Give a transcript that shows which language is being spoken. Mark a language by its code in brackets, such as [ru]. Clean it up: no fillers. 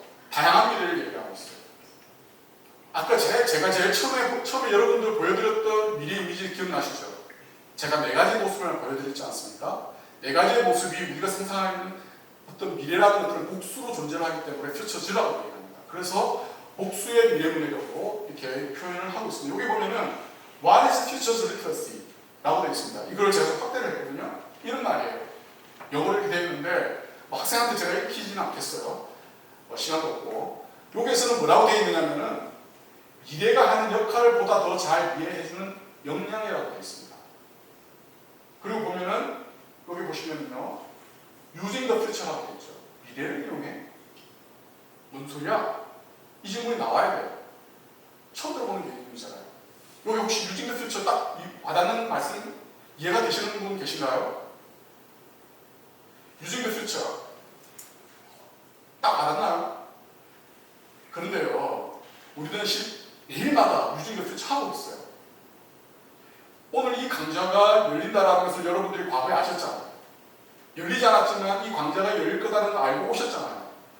[ko] 다양한 미래를 얘기하고 있어요. 아까 제가 제일 처음에 여러분들 보여드렸던 미래 이미지 기억나시죠? 제가 4가지 모습을 보여드렸지 않습니까? 4가지의 모습이 우리가 상상하는 어떤 미래라는 것들은 복수로 존재를 하기 때문에 퓨처즈라고 얘기합니다. 그래서 복수의 미래 문해력으로 이렇게 표현을 하고 있습니다. 여기 보면은 [en] What is Futures Literacy? [ko] 라고 되어 있습니다. 이걸 제가 좀 확대를 했거든요. 이런 말이에요. 영어로 이렇게 되어 있는데 학생한테 제가 읽히지는 않겠어요. 시간도 없고. 여기에서는 뭐라고 되어 있느냐면은 미래가 하는 역할을 보다 더 잘 이해해주는 역량이라고 되어 있습니다. 그리고 보면은 여기 보시면요, [en] using the future [ko] 라고 되어 있죠. 미래를 이용해? 뭔 소리야? 이 질문이 나와야 돼요. 처음 들어보는 개념이잖아요. 여기 혹시 [en] using the future [ko] 딱 와닿는 말씀 이해가 되시는 분 계신가요? [en] using the future [ko] 딱 와닿나요? 그런데요, 우리는 매일마다 [en] using the future [ko] 하고 있어요. 오늘 이 강좌가 열린다라는 것을 여러분들이 과거에 아셨잖아요. 열리지 않았지만 이 강좌가 열릴 거다는 걸 알고 오셨잖아요.